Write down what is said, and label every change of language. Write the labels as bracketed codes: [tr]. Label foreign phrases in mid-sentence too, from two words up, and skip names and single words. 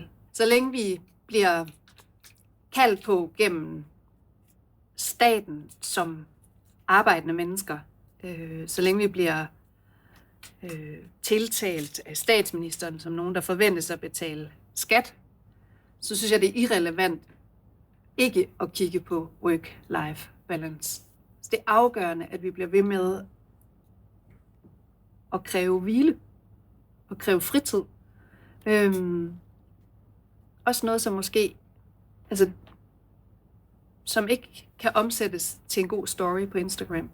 [da] Så længe vi bliver kaldt på gennem staten som arbejdende mennesker, så længe vi bliver tiltalt af statsministeren som nogen, der forventes at betale skat, så synes jeg, det er irrelevant ikke at kigge på [en] work-life balance. [da] Så det er afgørende, at vi bliver ved med at kræve hvile og kræve fritid. Også noget, som måske, altså, som ikke kan omsættes til en god story på Instagram.